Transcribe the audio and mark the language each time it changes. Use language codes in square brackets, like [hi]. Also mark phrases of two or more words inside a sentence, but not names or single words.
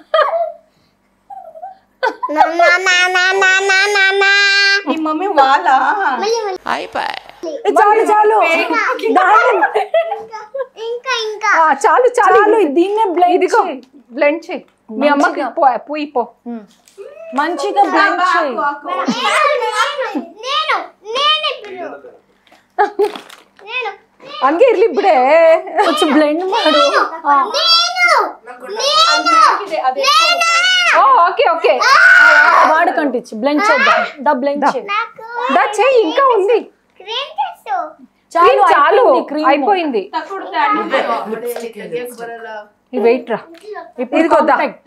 [te] మమ్మీ వాళ్ళ చాలు చాలు ఇంకా ఇంకా చాలు చాలు. దీన్నే బ్లెండ్ చేయి. మీ అమ్మకి పుయ్యి పో, మంచిగా బ్లెండ్ చేయి. [kn] ಹಂಗೆ ಇರ್ಲಿ ಬಿಡೆ, కొంచెం ಬ್ಲೆಂಡ್ ಮಾಡು. [te] ఓకే ఓకే వాడుకంటిచ్చు బ్లెండ్ చేద్దాం. దా బ్లెండ్ చేయి, దా చేయి. ఇంకా ఉంది. చాలు చాలు అయిపోయింది. వెయిట్ రా, ఇదిగో పర్ఫెక్ట్.